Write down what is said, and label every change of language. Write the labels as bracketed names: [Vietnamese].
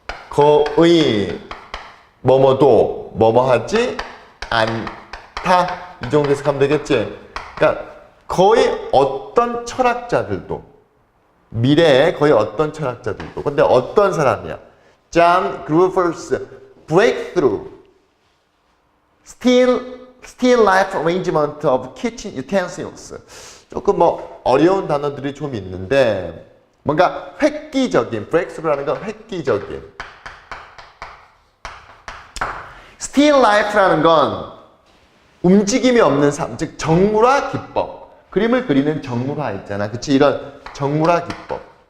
[Korean] 거의, 뭐뭐도, 뭐뭐하지 않다. 이 정도 해석하면 되겠지? 그러니까, 거의 어떤 철학자들도, 미래에 거의 어떤 철학자들도, 근데 어떤 사람이야? [English] John Groover's breakthrough, still life arrangement of kitchen utensils. [Korean] 조금 뭐 어려운 단어들이 좀 있는데 뭔가 획기적인, breakthrough라는 건 획기적인, still life라는 건 움직임이 없는 삶, 즉 정물화 기법. 그림을 그리는 정물화 있잖아. 그치? 이런 정물화 기법.